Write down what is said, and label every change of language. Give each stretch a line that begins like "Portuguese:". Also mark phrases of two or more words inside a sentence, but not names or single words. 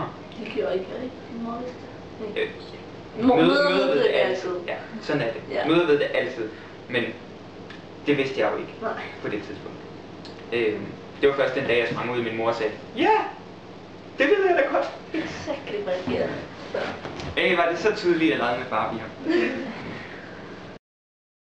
Danish: Det gjorde ikke, mor vidste det. Møder ved det altid. Ja, sådan er det. Ja. Møder ved det altid. Men det vidste jeg jo ikke på det tidspunkt. Det var først den dag, jeg sprang ud, og min mor sagde, ja, det ved jeg da godt.
English: Exactly what I did.
Danish: Var det så tydeligt, at jeg legede med Barbie her?